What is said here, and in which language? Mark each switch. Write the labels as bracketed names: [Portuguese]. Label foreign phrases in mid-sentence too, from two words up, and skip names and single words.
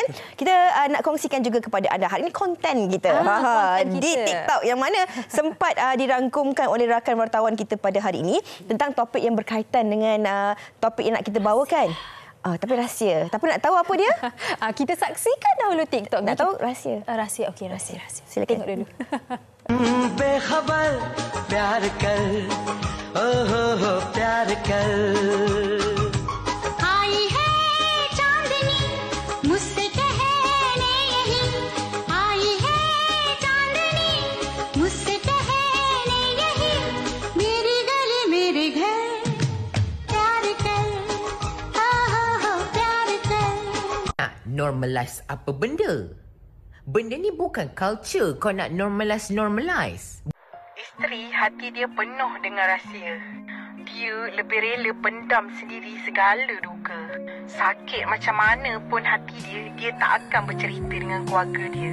[Malay] Kita nak kongsikan juga kepada anda hari ini konten kita di TikTok yang mana sempat dirangkumkan oleh rakan wartawan kita pada hari ini tentang topik yang berkaitan dengan topik yang nak kita bawakan. Tapi rahsia. Tapi nak tahu apa dia? Kita saksikan dahulu TikTok. Nak tahu rahsia? Rahsia. Okey, rahsia. Silakan. Tengok dulu. [Hindi] बेखबर प्यार कर हो प्यार कर आई है चांदनी मुझसे कहने यही आई है चांदनी मुझसे कहने यही मेरी गली मेरे घर प्यार कर हो प्यार कर. [Malay] Normalize apa benda? Benda ni bukan culture kau nak normalize. Isteri hati dia penuh dengan rahsia. Dia lebih rela pendam sendiri segala duka. Sakit macam mana pun hati dia tak akan bercerita dengan keluarga dia.